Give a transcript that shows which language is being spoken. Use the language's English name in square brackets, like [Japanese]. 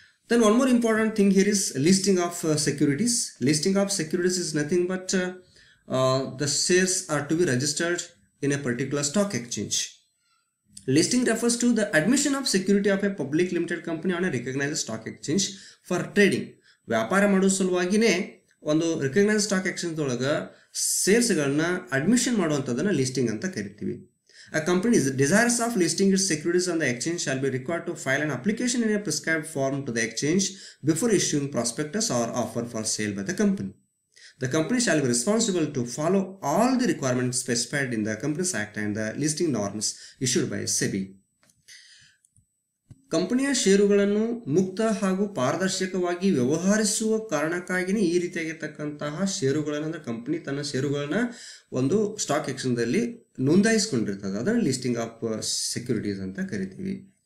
[English] Then one more important thing here is listing of securities. Listing of securities is nothing but the shares are to be registered in a particular stock exchange. Listing refers to the admission of security of a public limited company on a recognized stock exchange for trading. [Kannada] ವ್ಯಾಪಾರ ಮಾಡೋ ಸಲುವಾಗಿನೇ ಒಂದು recognised stock exchange ಒಳಗೆ ಶೇರ್ಸ್ಗಳನ್ನ admission ಮಾಡುವಂಥದ್ದನ್ನು listing ಅಂತ ಕರಿತೀವಿ. [English] A company is desirous of listing its securities on the exchange shall be required to file an application in a prescribed form to the exchange before issuing prospectus or offer for sale by the company. The company shall be responsible to follow all the requirements specified in the Companies Act and the listing norms issued by SEBI. [Kannada] ಕಂಪನಿಯ ಷೇರುಗಳನ್ನು ಮುಕ್ತ ಹಾಗೂ ಪಾರದರ್ಶಕವಾಗಿ ವ್ಯವಹರಿಸುವ ಕಾರಣಕ್ಕಾಗಿಯೇ ಈ ರೀತಿಯಾಗಿರ್ತಕ್ಕಂತಹ ಷೇರುಗಳನ್ನು, ಅಂದರೆ ಕಂಪನಿ ತನ್ನ ಷೇರುಗಳನ್ನ ಒಂದು ಸ್ಟಾಕ್ ಎಕ್ಸ್ಚೇಂಜಲ್ಲಿ ನೋಂದಾಯಿಸ್ಕೊಂಡಿರ್ತದೆ, ಅದನ್ನು ಲಿಸ್ಟಿಂಗ್ ಆಫ್ ಸೆಕ್ಯೂರಿಟೀಸ್ ಅಂತ ಕರಿತೀವಿ.